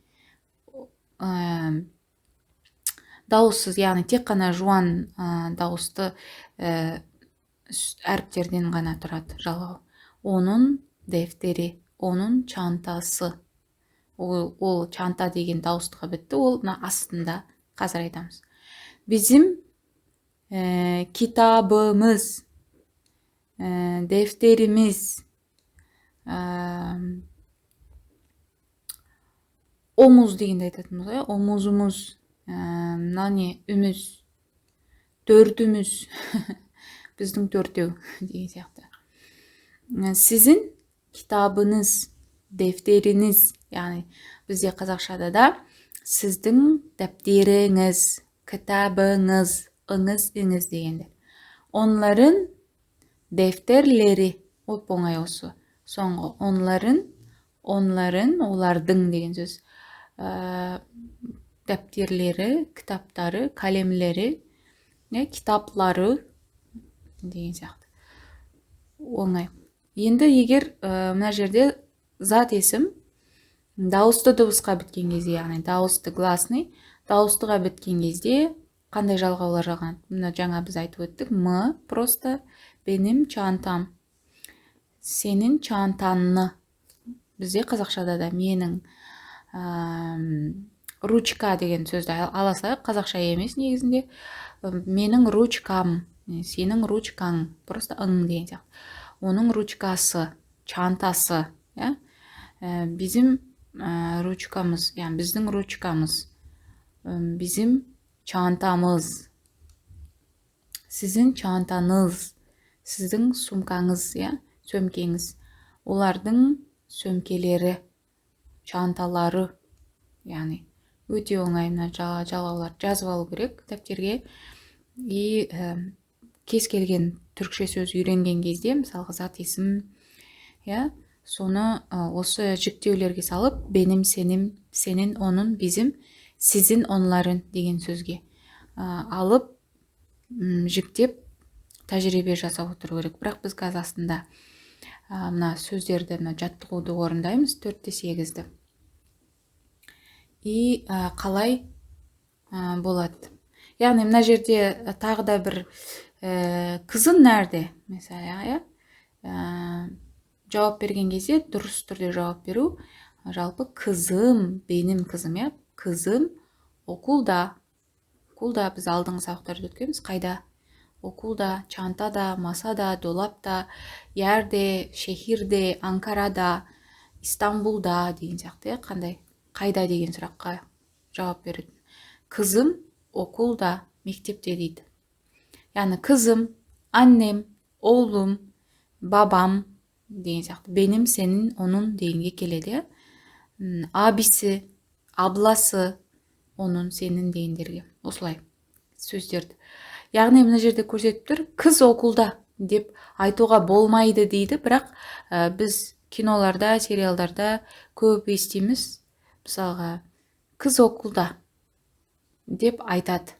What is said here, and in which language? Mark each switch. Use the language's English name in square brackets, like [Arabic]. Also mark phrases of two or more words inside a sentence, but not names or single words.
[Kazakh] Дауыссыз, яғни тек қана жуан дауысты әріптерден ғана тұрады жалғау. Оның дәфтері, оның çantасы. Ол çanta деген дауыстыға бітті, ол астында. Қазір айтамыз. [Turkish] Bizim kitabımız, defterimiz, omuz [Kazakh] дегенде айтатынбыз, omuzumuz, үміз, төртіміз, біздің төртеу деген сияқты. [Turkish] Sizin kitabınız, defteriniz, [Kazakh] яғни бізде қазақшада да сіздің дәптеріңіз, кітабыңыз, іңіз дегендер. [Turkish] Onların defterleri, [Kazakh] оңай осы. Соңғы олардың деген сөз. Дәптерлері, кітаптары, калемлері, китаплары деген сияқты. оңай. Енді егер мына жерде зат есім дауысты дыбысқа біткен кезде, яғни дауысты гласный, дауыстыға біткен кезде қандай жалғаулар жалғанады? Мына жаңа біз айтып өттік. [Turkish] М просто benim çantam. Senin çantanны. [Kazakh] Бізде қазақшада да менің ручка деген сөзді аласақ, қазақша емес негізінде. Менің ручкам, сенің ручкаң, просто ың деген сияқты. Оның ручкасы, çantасы, bizim ручкамыз, яғни біздің ручкамыз, [Turkish] bizim çantamız, sizin çantanız, [Kazakh] сіздің сумкаңыз, сөмкеңіз, олардың сөмкелері, çанталары, яғни өте оңай. Мына жалғаулар жазып алу керек дәптерге. И кез келген түркше сөз үйренген кезде, мысалға зат есім, соны осы жіктеулерге салып, [Turkish] benim, senin, onun, bizim, sizin, onların [Kazakh] деген сөзге алып, жіктеп тәжірибе жасап отыру керек. Бірақ біз қазір астында мына сөздерді, жаттығуды орындаймыз, 4-8-ді. И қалай болады? Яғни мына жерде тағы да бір кызым нәрде? Mesela, жауап берген кезде дұрыс түрде жауап беру. [Turkish] Жалпы kızım, benim kızım, kızım okulda. [Kazakh] Окулда біз алдыңғы сабақтарда өткенбіз. Қайда? Окулда, [Turkish] çantada, masada, dolapta, yerde, şehirde, Анкарада, İstanbul'da [Kazakh] деген сияқты. Қандай? Қайда деген сұраққа жауап береді. [Turkish] Kızım okulda, [Kazakh] мектепте дейді. Яғни [Turkish] kızım, annem, oğlum, babam [Kazakh] деген сияқты. [Turkish] Benim, senin, onun [Kazakh] дегенге келеді. [Turkish] Abisi, ablası, onun, senin дегендерге. [Kazakh] Осылай сөздерді. Яғни мына жерде көрсетіп тұр, [Turkish] kız okulda [Kazakh] деп айтуға болмайды дейді, бірақ біз киноларда, сериалдарда көп естиміз. Мысалға, [Turkish] kız okulda [Kazakh] деп айтады.